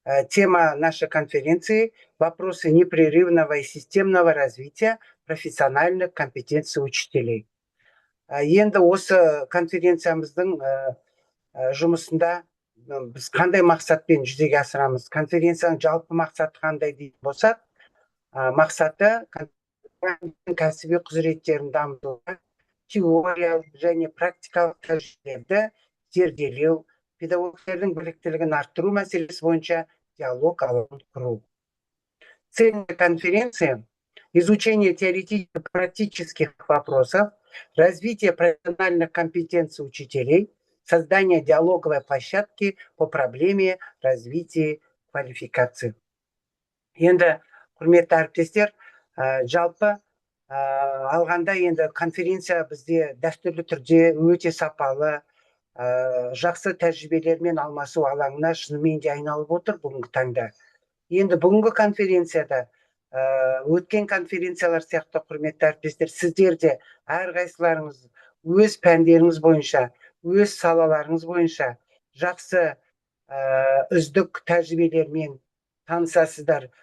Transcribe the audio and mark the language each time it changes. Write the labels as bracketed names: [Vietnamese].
[Russian] Тема нашей конференции – вопросы непрерывного и системного развития профессиональных компетенций учителей. [Kazakh] Енді осы конференциямыздың жұмысында біз қандай мақсатпен жүзеге асырамыз? Конференцияның жалпы мақсаты қандай дейтін болсақ, мақсаты кәсіби құзыреттерін дамытуға, теориялық және практикалық тәжірибелерді зерделеу, педагогтердің біліктілігін арттыру мәселесі бойынша диалог алаңын құру. [Russian] Цель конференции – изучение теоретических вопросов, развитие профессиональных компетенций учителей, создание диалоговой площадки по проблеме развития квалификации. [Kazakh] Енді, құрметті әріптестер, жалпы алғанда енді конференция бізде дәстүрлі түрде өте сапалы, жақсы тәжірибелермен алмасу алаңына шынымен де айналып отыр бүгінгі таңда. Енді бүгінгі конференцияда өткен конференциялар сияқты, құрметті әріптестер, сіздер де әрқайсыларыңыз өз пәндеріңіз бойынша, өз салаларыңыз бойынша жақсы үздік тәжірибелермен танысасыздар.